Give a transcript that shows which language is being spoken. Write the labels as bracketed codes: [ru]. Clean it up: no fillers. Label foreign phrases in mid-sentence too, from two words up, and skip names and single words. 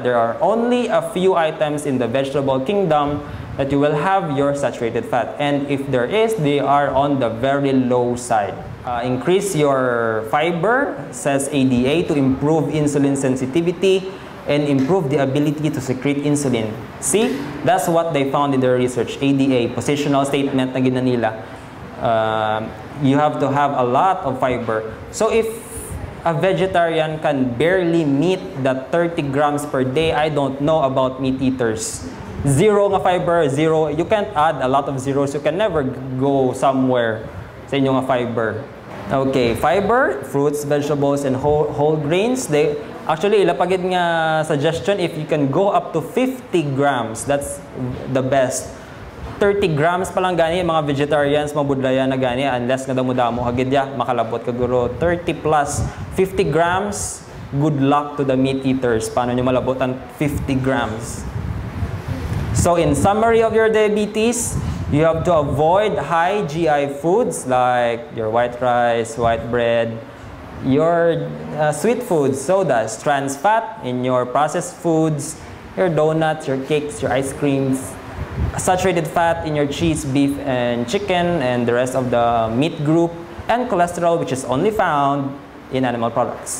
[en] There are only a few items in the vegetable kingdom that you will have your saturated fat, and if there is, they are on the very low side. Increase your fiber, says ADA, to improve insulin sensitivity and improve the ability to secrete insulin. See, that's what they found in their research. [hil] ADA, [en] positional statement [hil] na gina nila. [en] You have to have a lot of fiber. So if a vegetarian can barely meet the 30 grams per day, I don't know about meat eaters. Zero nga fiber, zero. You can't add a lot of zeros. You can never go somewhere [hil] sa inyong [en] fiber. Okay, fiber, fruits, vegetables, and whole grains. They actually [hil] ilapagid nga [en] suggestion if you can go up to 50 grams, that's the best. [hil] 30 grams pa lang gani mga vegetarians mabudlaya na gani unless nga damo-damo hagid ya makalabot kaguro 30 plus 50 grams. [en] Good luck to the meat eaters. [hil] Paano nyo malabot ang 50 grams? [en] So in summary of your diabetes, you have to avoid high GI foods like your white rice, white bread, your sweet foods, sodas, trans fat in your processed foods, your donuts, your cakes, your ice creams, saturated fat in your cheese, beef, and chicken, and the rest of the meat group, and cholesterol, which is only found in animal products.